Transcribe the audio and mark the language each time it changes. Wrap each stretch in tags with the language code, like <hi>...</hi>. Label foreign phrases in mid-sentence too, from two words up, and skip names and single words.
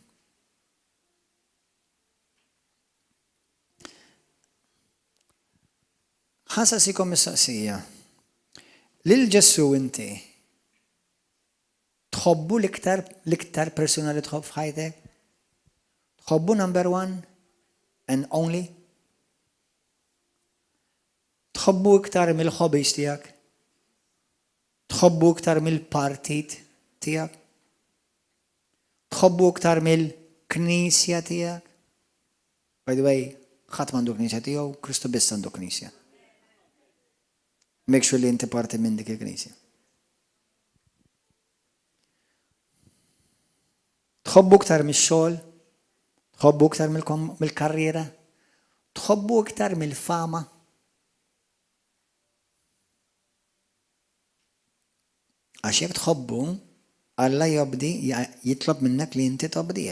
<mt>Ħasasikom mis-saqsija. Lil Ġessu inti tħobbu l-iktar persuna li tħobb f'ħajtek? Tħobbu</mt> <en>number one and only?</en> <mt>Tħobbu iktar mill-hobbies tiegħek? Tħobbu iktar mill-partit tiegħek? Tħobbu iktar mill-knisja tiegħek?</mt> <en>By the way,</en> <mt>ħadd m'għandu knisja tiegħu, Kristu biss għandu knisja.</mt> <en>Make sure</en> <mt>li inti parti minn dik il-knisja. Tħobbu iktar mix-xogħol? Tħobbu iktar mill-karriera? Tħobbu iktar mill-fama? Għax jekk tħobbu, Alla jitlob minnek li inti tobdih.</mt>